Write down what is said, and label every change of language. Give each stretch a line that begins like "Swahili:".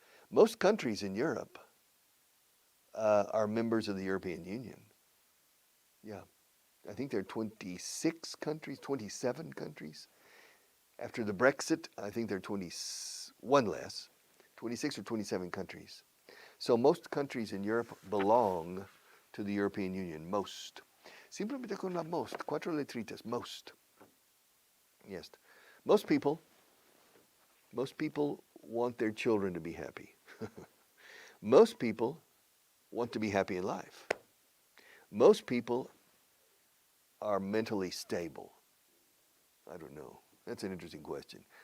English: Most countries in Europe are members of the European Union. Yeah. I think there are 26 countries, 27 countries. After the Brexit, I think there are 21 less, 26 or 27 countries. So most countries in Europe belong to the European Union, most.
Spanish: Simplemente con la most, cuatro letritas, most.
English: Yes. Most people want their children to be happy. Most people want to be happy in life. Most people are mentally stable. I don't know. That's an interesting question.